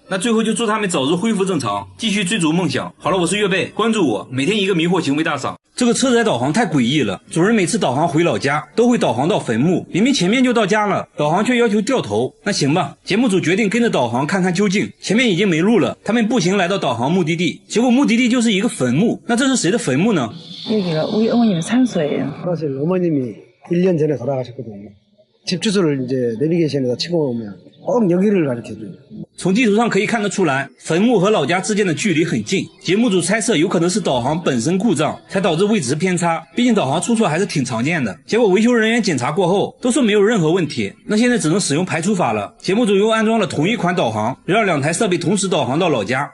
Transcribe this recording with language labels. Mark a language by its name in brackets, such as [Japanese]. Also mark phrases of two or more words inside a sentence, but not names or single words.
[Chinese] 那最后就祝他们早日恢复正常，继续追逐梦想。好了，我是月贝，关注我，每天一个迷惑行为大赏。这个车载导航太诡异了，主人每次导航回老家都会导航到坟墓，明明前面就到家了，导航却要求掉头。那行吧，节目组决定跟着导航看看究竟。前面已经没路了，他们步行来到导航目的地，结果目的地就是一个坟墓。那这是谁的坟墓呢？ [Korean] 여기가 우리 어머님 산소예요. 사실 어머님이 1년 전에 돌아가셨거든요. 집 주소를 이제 내비게이션에다 치고 오면 꼭 여기를 가르쳐줘요. [Chinese] 从地图上可以看得出来，坟墓和老家之间的距离很近。节目组猜测有可能是导航本身故障，才导致位置偏差。毕竟导航出错还是挺常见的。结果维修人员检查过后，都说没有任何问题。那现在只能使用排除法了。节目组又安装了同一款导航，让2台设备同时导航到老家。